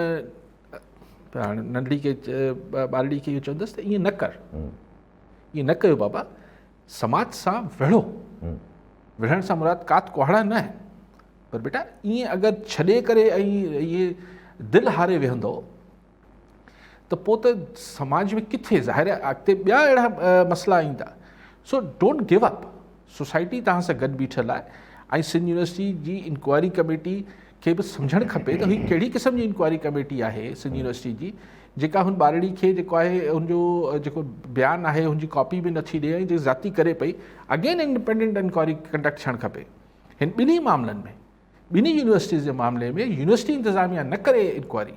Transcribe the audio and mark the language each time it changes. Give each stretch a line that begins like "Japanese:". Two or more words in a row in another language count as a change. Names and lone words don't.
Sindhi: हाणे नंढड़ी खे ॿारड़ी खे इहो चवंदसि त ईअं न कर ईअं न कयो बाबा समाज सां विढ़ो विढ़ण सां मुराद कात कुहाड़ा न आहे पर बेटा ईअं अगरि छॾे करे ऐं इहे दिलि हारे वेहंदो त पोइ त समाज में किथे ज़ाहिर आहे अॻिते ॿिया अहिड़ा मसइला ईंदा
English: so don't give
Sindhi: अप सोसाइटी तव्हां सां गॾु बीठल आहे ऐं सिंध यूनिवर्सिटी जी
English: inquiry committee
Sindhi: खे बि सम्झणु खपे त हीअ कहिड़ी क़िस्म जी
English: inquiry committee
Sindhi: आहे सिंध यूनिवर्सिटी जी जेका हुन ॿारड़ी खे जेको आहे हुनजो जेको बयानु आहे हुनजी कॉपी बि नथी ॾिए ऐं जेकी ज़ाती करे पई
English: again independent inquiry conduct
Sindhi: थियणु खपे हिन ॿिन्ही मामलनि में ॿिन्ही यूनिवर्सिटीज़ जे मामले में यूनिवर्सिटी इंतिज़ामिया न करे इंक्वायरी